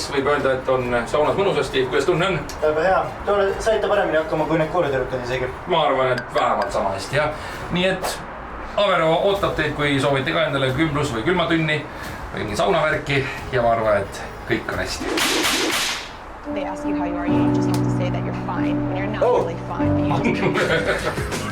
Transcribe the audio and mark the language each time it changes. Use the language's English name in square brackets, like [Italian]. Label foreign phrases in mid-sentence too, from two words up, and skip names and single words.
[Estonian] Võib öelda, et on saunas mõnusasti. Kuidas tunne on? Väga hea. Saite paremini hakkama kui need koolitõrukad isegi. Ma arvan, et vähemalt sama hästi, jah. Nii et Avero ootab teid, kui soovite ka endale kümblus või külmatünni või mingi saunavärki ja ma arvan, et kõik on hästi. [English] They ask you how you are, you just have to say that you're fine when you're not really fine.